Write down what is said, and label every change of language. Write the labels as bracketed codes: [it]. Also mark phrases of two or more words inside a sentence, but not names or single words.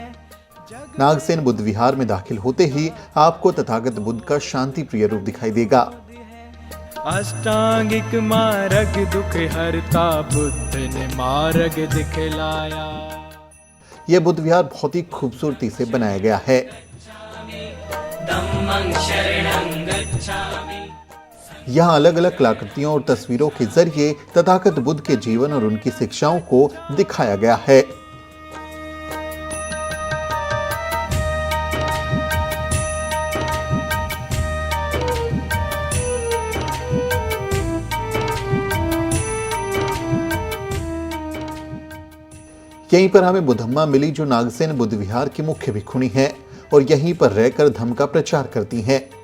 [hi] नागसेन बुद्ध विहार में दाखिल होते ही आपको तथागत बुद्ध का शांति प्रिय रूप दिखाई देगा। अष्टांगिक मार्ग दुख हरता बुद्ध ने मार्ग दिखलाया। यह बुद्ध विहार बहुत ही खूबसूरती से बनाया गया है। [pi] धम्मं शरणं गच्छामि। [hi] यहाँ अलग अलग कलाकृतियों और तस्वीरों के जरिए तथागत बुद्ध के जीवन और उनकी शिक्षाओं को दिखाया गया है। यहीं पर हमें बुद्धम्मा मिली जो नागसेन बुद्ध विहार की मुख्य भिक्षुणी है और यहीं पर रहकर धम्म का प्रचार करती हैं।